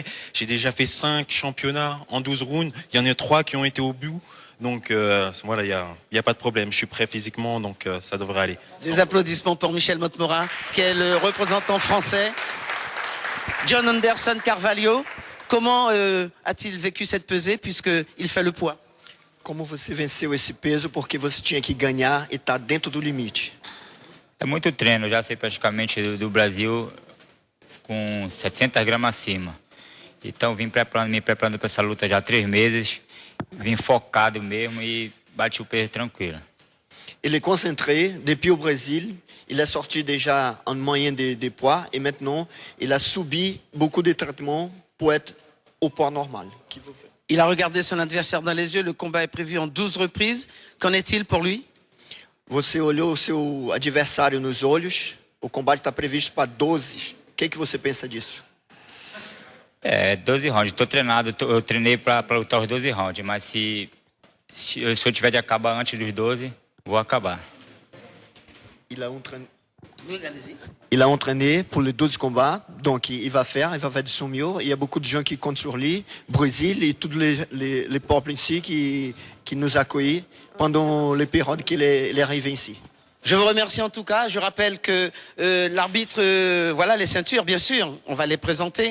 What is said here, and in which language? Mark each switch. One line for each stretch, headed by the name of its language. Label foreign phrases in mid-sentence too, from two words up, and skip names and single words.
French: J'ai déjà fait 5 championnats en 12 rounds, il y en a 3 qui ont été au bout. Donc voilà, il y a pas de problème, je suis prêt physiquement, donc ça devrait aller. Des applaudissements pour Michel Motmora, qui est le représentant français. John Anderson Carvalho, comment a-t-il vécu cette pesée puisqu'il fait le poids ?
Portuguese: Como você venceu esse peso porque você tinha que ganhar e tá dentro do limite? É muito treino, eu já sei praticamente do Brasil com 700 gramas acima. Então vim me preparando para essa luta já há 3 meses, vim focado mesmo e bati o peso tranquilo.
French: Il est concentré depuis au Brésil, il a sorti déjà en moyenne des poids et maintenant il a subi beaucoup de traitements pour être au poids normal. Il a regardé son adversaire dans les yeux, le combat est prévu en 12 reprises. Qu'en est-il pour lui ?
Portuguese: Você olhou o seu adversário nos olhos, o combate está previsto para 12. O que você pensa disso? 12 rounds. Estou treinado, eu treinei para lutar os 12 rounds, mas se eu tiver de acabar antes dos 12, vou acabar.
French: Il a Oui, allez-y. Il a entraîné pour les 12 combats, donc il va faire de son mieux. Il y a beaucoup de gens qui comptent sur lui, Brésil et tous les peuples ici qui nous accueillent pendant les périodes qu'il est arrivé ici. Je vous remercie en tout cas. Je rappelle que l'arbitre, voilà les ceintures, bien sûr, on va les présenter.